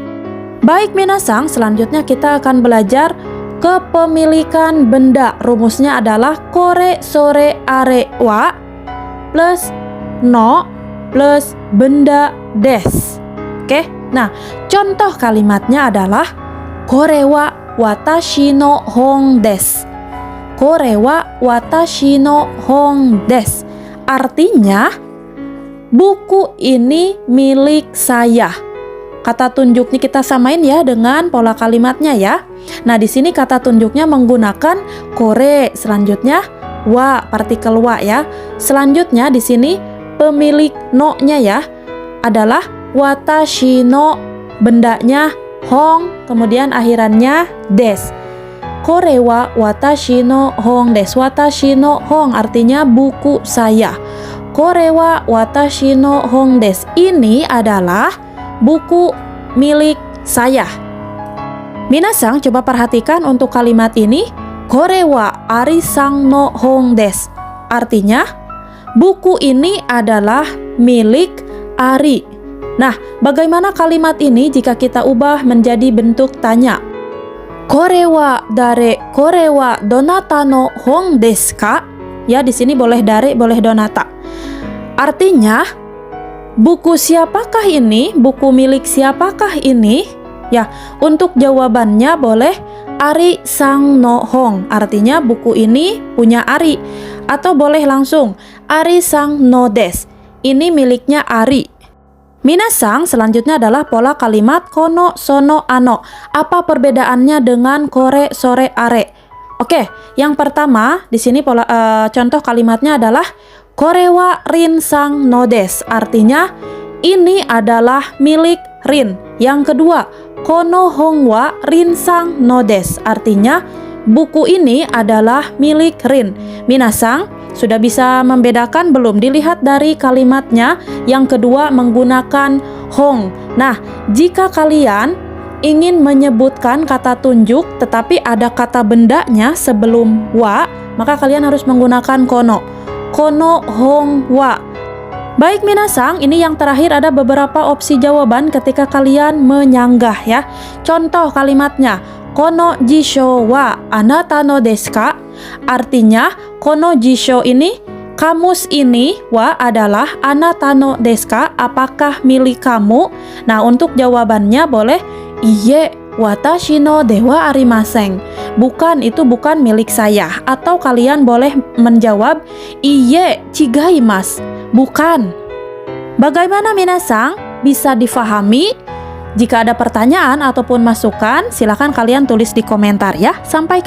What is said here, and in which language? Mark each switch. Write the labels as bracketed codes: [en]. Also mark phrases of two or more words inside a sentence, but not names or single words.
[id] Baik minasang, selanjutnya kita akan belajar kepemilikan benda. Rumusnya adalah [ja] これ それ あれ は [id] plus no plus benda des. Oke, nah contoh kalimatnya adalah [ja] "これは私の本です." "これは私の本です." [id] Artinya buku ini milik saya. Kata tunjuknya kita samain ya dengan pola kalimatnya ya. Nah, di sini kata tunjuknya menggunakan kore, selanjutnya wa, partikel wa ya. Selanjutnya di sini pemilik no-nya ya adalah [ja] 私の, [id] bendanya hong, kemudian akhirannya des. [ja] "これは私の本です." 私の本 [id] artinya buku saya. [ja] "これは私の本です." [id] Ini adalah buku milik saya. Minasang, coba perhatikan untuk kalimat ini. [ja] "これはアリさんの本です." [id] Artinya buku ini adalah milik Ari. Nah, bagaimana kalimat ini jika kita ubah menjadi bentuk tanya? [ja] "これは誰、これはどなたの本ですか?" [id] Ya, di sini boleh dare, boleh donata. Artinya, buku siapakah ini? Buku milik siapakah ini? Ya, untuk jawabannya boleh [ja] アリさんの本. [id] Artinya buku ini punya Ari. Atau boleh langsung [ja] アリさんのです. [id] Ini miliknya Ari. Minasang, selanjutnya adalah pola kalimat [ja] この その あの. [id] Apa perbedaannya dengan [ja] これ それ あれ? [id] Oke, yang pertama di sini contoh kalimatnya adalah [ja] "これはリンさんのです." [id] Artinya ini adalah milik Rin. Yang kedua, [ja] "この本はリンさんのです." [id] Artinya buku ini adalah milik Rin. Minasang, sudah bisa membedakan belum? Dilihat dari kalimatnya. Yang kedua menggunakan hong. Nah, jika kalian ingin menyebutkan kata tunjuk tetapi ada kata bendanya sebelum wa, maka kalian harus menggunakan kono. [ja] この本は. [id] Baik minasang, ini yang terakhir ada beberapa opsi jawaban ketika kalian menyanggah ya. Contoh kalimatnya, [ja] "この辞書はあなたのですか?" [id] Artinya, [ja] この辞書 [id] ini, kamus ini, wa adalah [ja] あなたのですか? [id] Apakah milik kamu? Nah, untuk jawabannya boleh [ja] いいえ私のではありません. [id] Bukan, itu bukan milik saya. Atau kalian boleh menjawab [ja] いいえ違います. [id] Bukan. Bagaimana minasang? Bisa difahami? Jika ada pertanyaan ataupun masukan, silakan kalian tulis di komentar ya.